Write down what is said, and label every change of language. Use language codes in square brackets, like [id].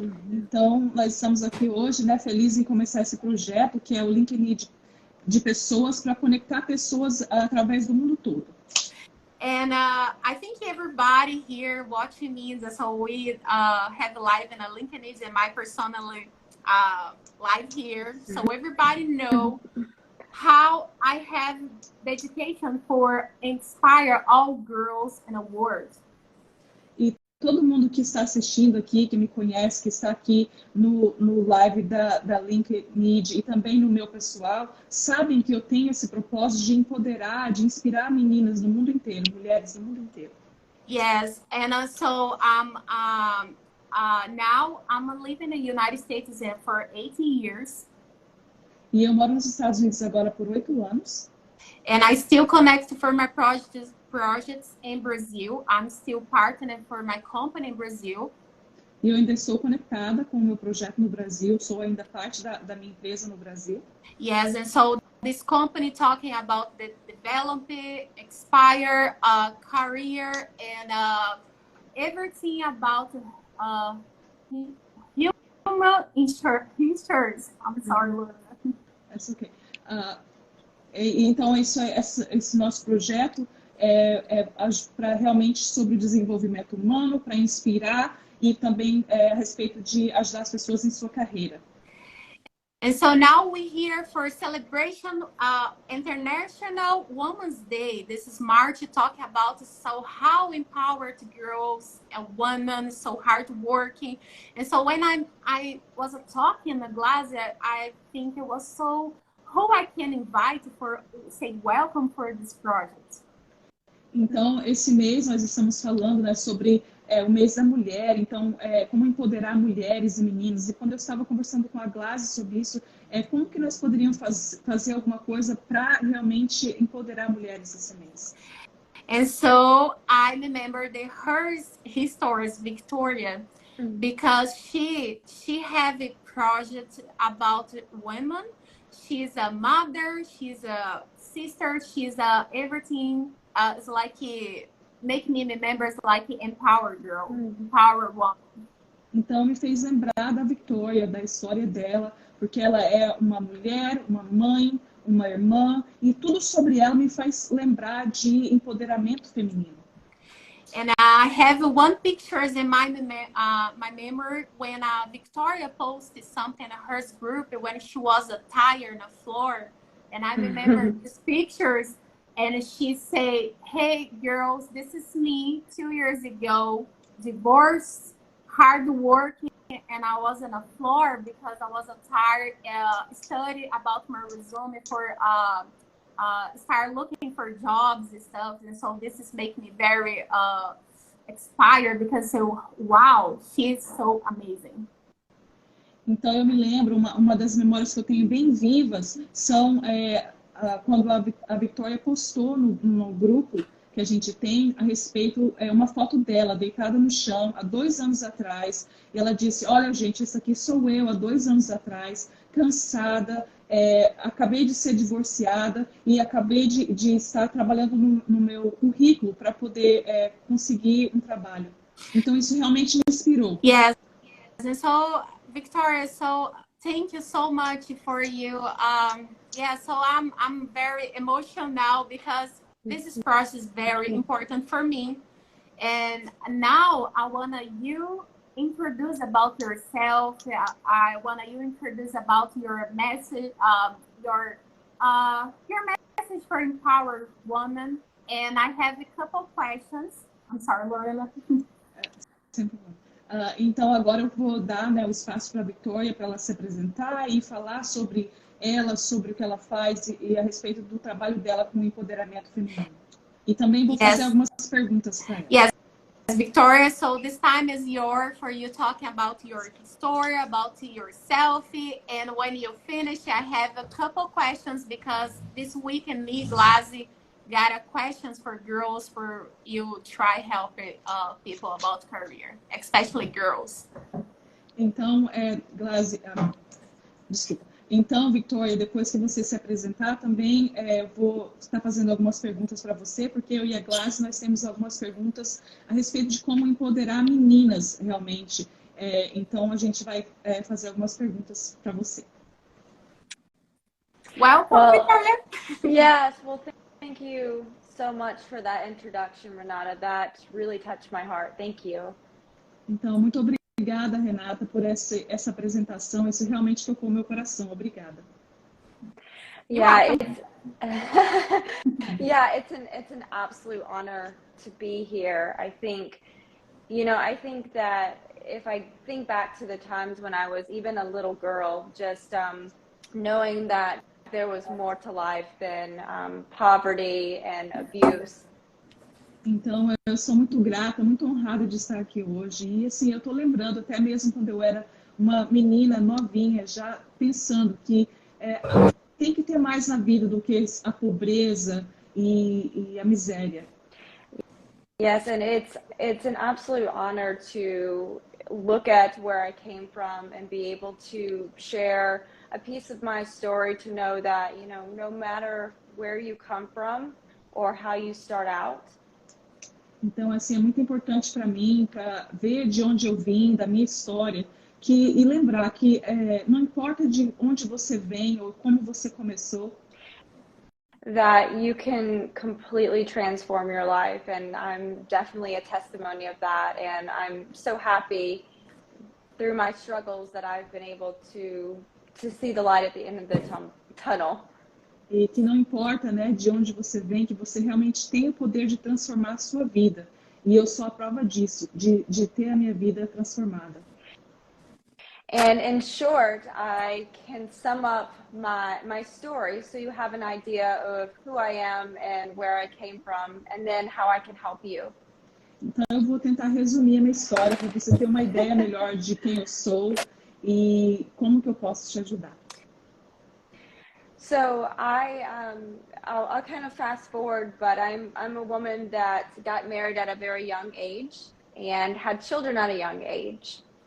[pt] Então, nós estamos aqui hoje, né, felizes em começar esse projeto, que é o LINKGNIDH de pessoas para conectar pessoas através do mundo todo. [en] And I think everybody here watching me, so we have live in a LINKGNIDH and my personally live here. So everybody know how I have the education for inspire all girls in the world. [pt] E todo mundo que está assistindo aqui, que me conhece, que está aqui no live da LINKGNIDH e também no meu pessoal, sabem que eu tenho esse propósito de empoderar, de inspirar meninas do mundo inteiro, mulheres do mundo inteiro. [en] Yes, and so now I'm living in the United States for 80 years. [pt] E eu moro nos Estados Unidos agora por 8 anos. [en] And I still connect for my projects in Brazil. I'm still partnering for my company in Brazil. [pt] E eu ainda estou conectada com o meu projeto no Brasil, sou ainda parte da minha empresa no Brasil. [en] Yes, and so this company talking about the development, expire, career, and everything about human insurance. I'm sorry, Luna. That's okay. [pt] Então, esse nosso projeto é para realmente sobre o desenvolvimento humano, para inspirar e também a respeito de ajudar as pessoas em sua carreira. [en] And so now we're here for celebration International Women's Day. This is March talking about so how empowered girls and women, so hard working. And so when I was talking to Glazyelle, I think it was so who I can invite for say welcome for this project. [pt] Então, esse mês nós estamos falando, né, sobre o mês da mulher, então, como empoderar mulheres e meninos. E quando eu estava conversando com a Glazy sobre isso, como que nós poderíamos fazer alguma coisa para realmente empoderar mulheres esse mês? [en] And so I remember her stories, Victoria, because she have a project about women. She's a mother, she's a sister, she's a everything. It's like make me remember like empower girl, empower woman. [pt] Então me fez lembrar da Victória, da história dela, porque ela é uma mulher, uma mãe, uma irmã, e tudo sobre ela me faz lembrar de empoderamento feminino. [en] And I have one picture in my memory when Victoria posted something in her group when she was tired on the floor, and I remember these pictures. And she said, hey, girls, this is me 2 years ago, divorced, hard working, and I was on the floor because I was tired, study about my resume for, start looking for jobs and stuff. And so this is making me very inspired because, wow, she's so amazing. [pt] Então, eu me lembro, uma das memórias que eu tenho bem vivas são... quando a Victória postou no grupo que a gente tem a respeito, uma foto dela deitada no chão há 2 anos atrás, e ela disse, olha gente, isso aqui sou eu há 2 anos atrás, cansada, acabei de ser divorciada e acabei de estar trabalhando no meu currículo para poder conseguir um trabalho. Então isso realmente me inspirou. [en] Yes, and so Victoria, so thank you so much for you. Yeah, so I'm very emotional now because this process is very important for me. And now I wanna you introduce about yourself. I wanna you introduce about your message, your message for empowered women. And I have a couple questions. I'm sorry, Lorena. [pt] Então agora eu vou dar, né, o espaço para a Victória para ela se apresentar e falar sobre ela, sobre o que ela faz e a respeito do trabalho dela com o empoderamento feminino. E também vou fazer algumas perguntas para ela. [en] Yes, Victoria, so this time is yours for you talking about your story, about yourself, and when you finish, I have a couple questions because this week in me, Glazy, got a questions for girls for you try helping people about career, especially girls. [pt] Então, Glazy, desculpa. Então, Victória, depois que você se apresentar, também vou estar fazendo algumas perguntas para você, porque eu e a Glazy, nós temos algumas perguntas a respeito de como empoderar meninas, realmente. Então, a gente vai fazer algumas perguntas para você. [en] Welcome, Victoria. Yes, well, thank you so much for that introduction, Renata. That really touched my heart. Thank you. [pt] Então, muito obrigada, Renata, por essa apresentação. Isso realmente tocou meu coração. Obrigada. [en] Yeah, it's an absolute honor to be here. I think, I think that if I think back to the times when I was even a little girl, just knowing that there was more to life than poverty and abuse. [pt] Então, eu sou muito grata, muito honrada de estar aqui hoje. E, assim, eu estou lembrando, até mesmo quando eu era uma menina novinha, já pensando que tem que ter mais na vida do que a pobreza e a miséria. [en] Yes, and it's an absolute honor to look at where I came from and be able to share a piece of my story, to know that, no matter where you come from or how you start out. [pt] Então, assim, é muito importante para mim, para ver de onde eu vim, da minha história, e lembrar que não importa de onde você vem ou como você começou, [en] that you can completely transform your life, and I'm definitely a testimony of that, and I'm so happy through my struggles that I've been able to see the light at the end of the tunnel. [pt] E que não importa, né, de onde você vem, que você realmente tem o poder de transformar a sua vida. E eu sou a prova disso, de ter a minha vida transformada. [en] And in short, I can sum up my story so you have an idea of who I am and where I came from, and then how I can help you. [pt] Então eu vou tentar resumir a minha história para você ter uma ideia melhor de quem eu sou e como que eu posso te ajudar. [en] So I'll kind of fast forward, but I'm a woman that got married at a very young age and had children at a young age.